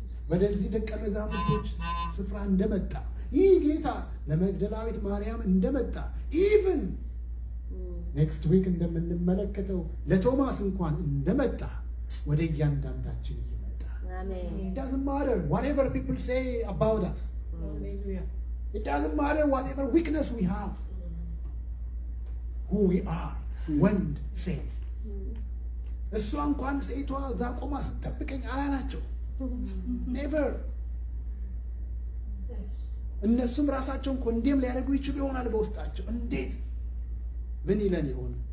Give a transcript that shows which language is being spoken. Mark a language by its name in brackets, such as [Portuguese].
[Amharic] ወደዚህ ደቀ መዛሙርቶች ስፍራ እንደመጣ፣ ይህ ጌታ ለመግደላዊት ማርያም እንደመጣ ኢቭን ኔክስት ዊክ እንደምንመለከተው ለቶማስ እንኳን እንደመጣ ወደ እያንዳንዳችን ይመጣል። [English] It doesn't matter whatever people say about us. It doesn't matter whatever weakness we have. Who we are. [Amharic] ወንድ ሴት፣ እሷ እንኳን ሴቷ እዛ ቆማ ስትጠብቀኝ አላላቸው። ኔቨር። እነሱም ራሳቸውን ኮንዴም ሊያደርጉ ይችሉ ይሆናል በውስጣቸው። እንዴት ምን ይለን ይሆን?